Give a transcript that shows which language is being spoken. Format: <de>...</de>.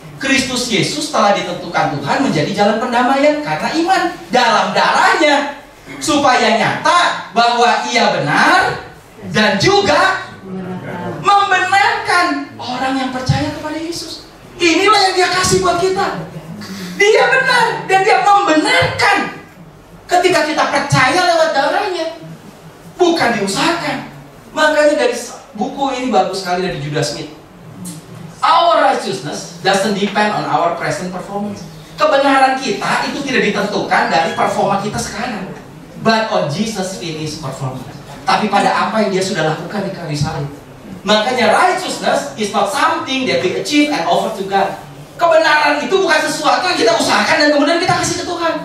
<id>Kristus Yesus telah ditentukan Tuhan menjadi jalan pendamaian karena iman dalam darahnya, supaya nyata bahwa ia benar dan juga membenarkan orang yang percaya kepada Yesus. Inilah yang dia kasih buat kita. Dia benar dan dia membenarkan ketika kita percaya lewat darahnya, bukan diusahakan. Makanya dari buku ini bagus sekali dari Judah Smith.</id> <en>Our righteousness doesn't depend on our present performance.</en> <id>Kebenaran kita itu tidak ditentukan dari performa kita sekarang,</id> <en>but on Jesus finished performance.</en> <id>Tapi pada apa yang dia sudah lakukan di kayu salib. Makanya</id> <en>righteousness is not something that we achieve and offer to God.</en> <id>Kebenaran itu bukan sesuatu yang kita usahakan dan kemudian kita kasih ke Tuhan.</id>